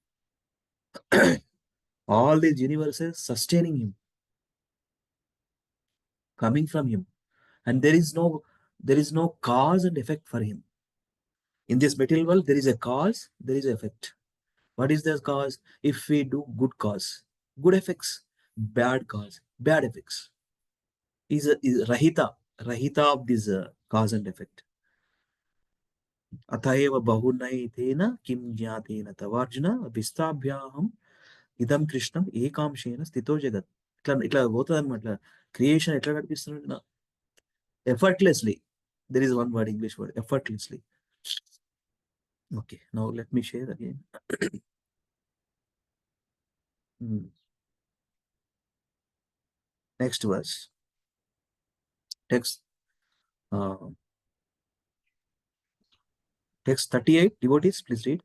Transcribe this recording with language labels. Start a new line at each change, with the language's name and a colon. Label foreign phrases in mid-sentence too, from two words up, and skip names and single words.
English: All these universes sustaining him, coming from him, and there is no cause and effect for him. In this material world, there is a cause, there is an effect. What is the cause? If we do good cause, good effects. Bad cause, bad effects. Is rahita of this cause and effect.
Sanskrit: अथवा बहुनैतेन किं ज्ञातेन तवार्जुन विष्टभ्याहम् इदं कृत्स्नम् एकांशेन स्थितो जगत्.
Telugu: ఇట్లా పోతుంది అనమాట క్రియేషన్ ఎట్లా నడిపిస్తున్నాడు effortlessly.
English: There is one word, English word, effortlessly. Okay, now let me share again. Next verse. Text 38. Devotees, please read.